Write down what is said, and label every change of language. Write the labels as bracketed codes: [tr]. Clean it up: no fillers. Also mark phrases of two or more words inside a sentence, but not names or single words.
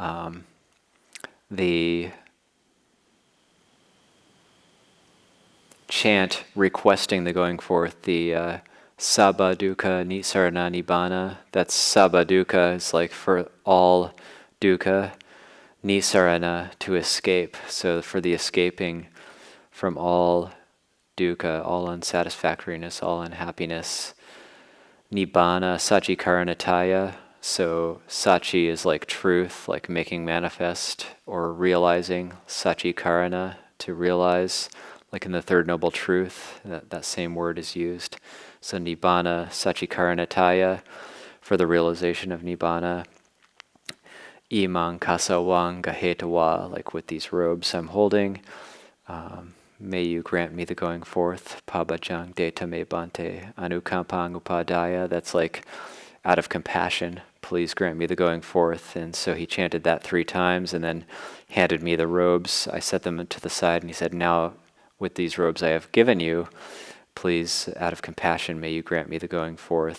[en] The chant requesting the going forth, the [pi] sabba dukkha nisarana nibbana, [en] that's [pi] sabba dukkha [en] is like for all dukkha, nisarana to escape, so for the escaping from all dukkha, all unsatisfactoriness, all unhappiness. [pi] Nibbana, saccikaranataya, [en] so sacci is like truth, like making manifest or realizing. Saccikarana, to realize, like in the Third Noble Truth, that same word is used. So [pi] Nibbana, saccikaranataya, [en] for the realization of Nibbana. [pi] Imang kasawang gahetawa, [en] like with these robes I'm holding. May you grant me the going forth. [pi] Pabajang deta me bante. Anukampang upadaya. [en] That's like out of compassion. Please grant me the going forth. And so he chanted that 3 times and then handed me the robes. I set them to the side and he said, now with these robes I have given you, please, out of compassion, may you grant me the going forth.